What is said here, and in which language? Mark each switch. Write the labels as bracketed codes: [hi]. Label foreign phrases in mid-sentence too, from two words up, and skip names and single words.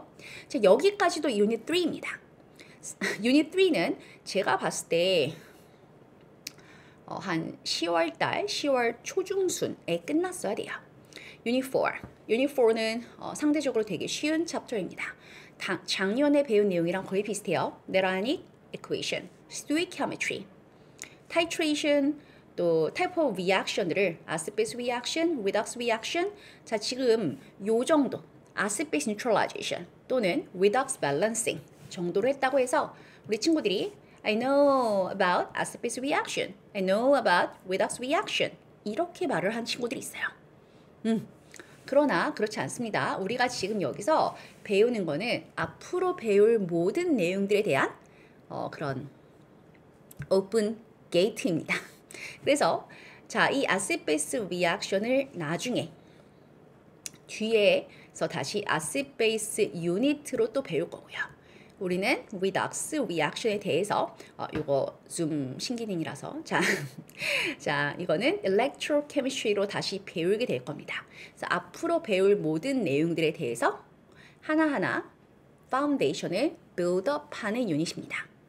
[ko] 자, 여기까지도 유닛 3입니다. 유닛 3는 제가 봤을 때 한 10월 초중순에 끝났어야 돼요. 유닛 4는 상대적으로 되게 쉬운 챕터입니다. 작년에 배운 내용이랑 거의 비슷해요. [en] Netonic equation, stoichiometry, titration, 또 type of reaction들을 acid-base reaction, redox reaction. [ko] 자, 지금 요 정도 [en] acid-base neutralization [ko] 또는 [en] redox balancing [ko] 정도로 했다고 해서 우리 친구들이 [en] I know about acid-base reaction, I know about redox reaction [ko] 이렇게 말을 한 친구들이 있어요. 그러나 그렇지 않습니다. 우리가 지금 여기서 배우는 거는 앞으로 배울 모든 내용들에 대한 그런 오픈 게이트입니다. 그래서 자, 이 [en] acid-base reaction [ko] 을 나중에 뒤에서 다시 [en] acid-base unit [ko] 로 또 배울 거고요. 우리는 [en] redox reaction [ko] 에 대해서 이거 좀 신기능이라서 자 이거는 electrochemistry로 다시 배우게 될 겁니다. 그래서 앞으로 배울 모든 내용들에 대해서 하나하나 파운데이션을 빌드업하는 유닛입니다.